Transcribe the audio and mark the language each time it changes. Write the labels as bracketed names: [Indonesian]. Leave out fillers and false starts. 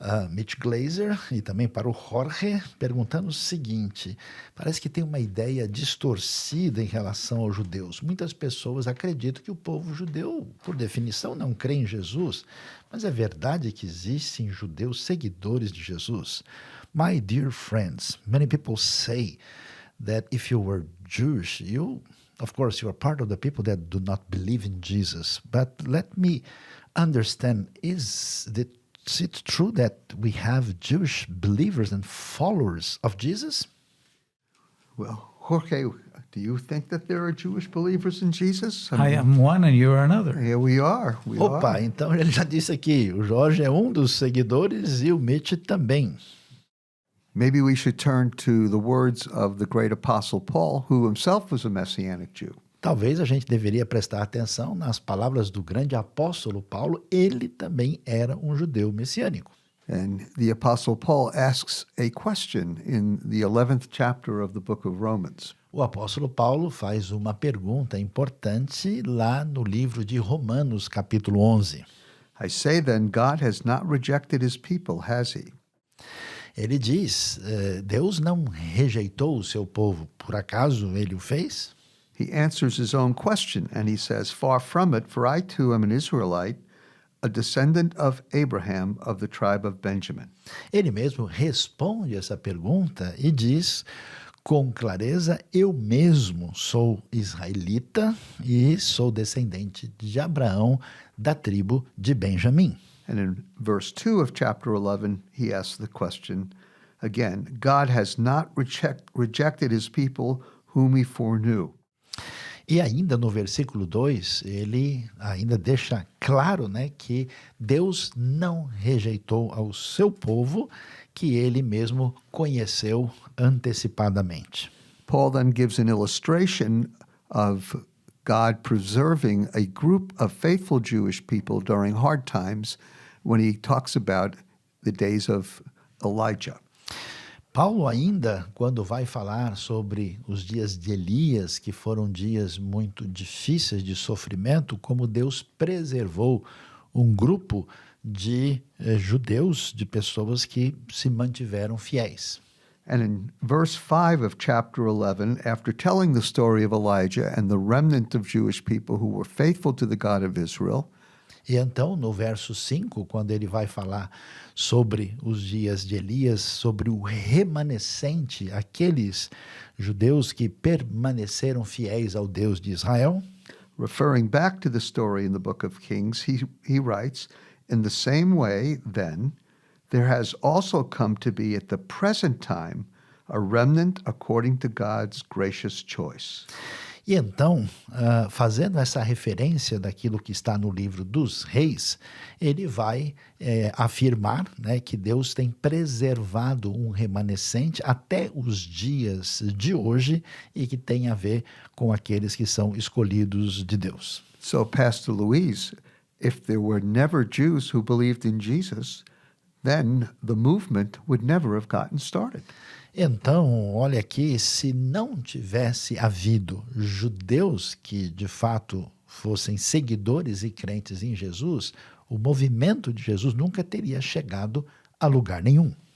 [Portuguese] Mitch Glaser e também para o Jorge, perguntando o seguinte: parece que tem uma ideia distorcida em relação aos judeus. Muitas pessoas acreditam que o povo judeu, por definição, não crê em Jesus, mas é verdade que existem judeus seguidores de Jesus? [English] My dear friends, many people say that if you were Jewish, of course, you are part of the people that do not believe in Jesus. But let me understand, is it true that we have Jewish believers and followers of Jesus? Well, Jorge, do you think that there are Jewish believers in Jesus? I am one and you are another. Here we are. [Portuguese] Opa, então ele já disse aqui, o Jorge é um dos seguidores e o Mitch também. [English] Maybe we should turn to the words of the great apostle Paul, who himself was a Messianic Jew. [Portuguese] Talvez a gente deveria prestar atenção nas palavras do grande apóstolo Paulo. Ele também era um judeu messiânico. [English] And the apostle Paul asks a question in the 11th chapter of the book of Romans. [Portuguese] O apóstolo Paulo faz uma pergunta importante lá no livro de Romanos, capítulo 11. [English] I say then, God has not rejected his people, has he? [Portuguese] Ele diz, Deus não rejeitou o seu povo, por acaso ele o fez? [English] He answers his own question, and he says, far from it, for I too am an Israelite, a descendant of Abraham of the tribe of Benjamin. [Portuguese] Ele mesmo responde essa pergunta e diz com clareza, eu mesmo sou israelita e sou descendente de Abraão, da tribo de Benjamim. [English] And in verse 2 of chapter 11, he asks the question again, God has not rejected his people whom he foreknew. [Portuguese] E ainda no versículo 2, ele ainda deixa claro, né, que Deus não rejeitou ao seu povo, que ele mesmo conheceu antecipadamente. [English] Paul then gives an illustration of God preserving a group of faithful Jewish people during hard times when he talks about the days of Elijah. [Portuguese] Paulo ainda, quando vai falar sobre os dias de Elias, que foram dias muito difíceis de sofrimento, como Deus preservou um grupo de judeus, de pessoas que se mantiveram fiéis. [English] And in verse 5 of chapter 11, after telling the story of Elijah and the remnant of Jewish people who were faithful to the God of Israel, [Portuguese] E então, no verso 5, quando ele vai falar sobre os dias de Elias, sobre o remanescente, aqueles judeus que permaneceram fiéis ao Deus de Israel, [English] referring back to the story in the book of Kings, he writes, in the same way, then, there has also come to be at the present time a remnant according to God's gracious choice. [Portuguese] E então, fazendo essa referência daquilo que está no livro dos Reis, ele vai afirmar, né, que Deus tem preservado um remanescente até os dias de hoje e que tem a ver com aqueles que são escolhidos de Deus. [English] So, Pastor Luis, if there were never Jews who believed in Jesus, then the movement would never have gotten started. [Portuguese] Então, olha aqui, se não tivesse havido judeus que de fato fossem seguidores e crentes em Jesus, o movimento de Jesus nunca teria chegado a lugar nenhum.